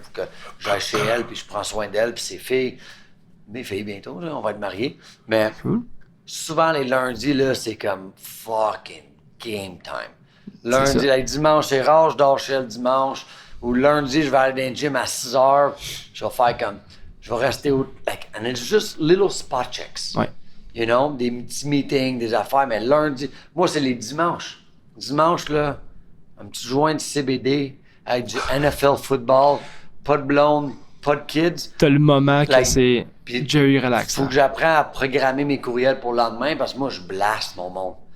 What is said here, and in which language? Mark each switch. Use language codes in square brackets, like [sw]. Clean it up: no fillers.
[fr] Faut que j'aille chez elle, puis je prends soin d'elle, puis ses filles. Mes filles, bientôt, là, on va être mariés. Mais souvent, les lundis, là, c'est comme [en] fucking game time. [fr] Lundi, like, dimanche, c'est rare, je dors chez elle dimanche. Ou lundi, je vais aller dans le gym à 6h. Je vais faire comme... Je vais rester au... [en] Like, and it's just little spot checks. [fr] Ouais. [en] You know, [fr] des petits meetings, des affaires. Mais lundi... Moi, c'est les dimanches. Dimanche, là, un petit joint de CBD avec du NFL football, pas de blonde, pas de kids. T'as le moment que [en] Like, [fr] c'est puis Jerry relax. Faut que j'apprenne à programmer mes courriels pour le lendemain parce que moi, je blast mon monde.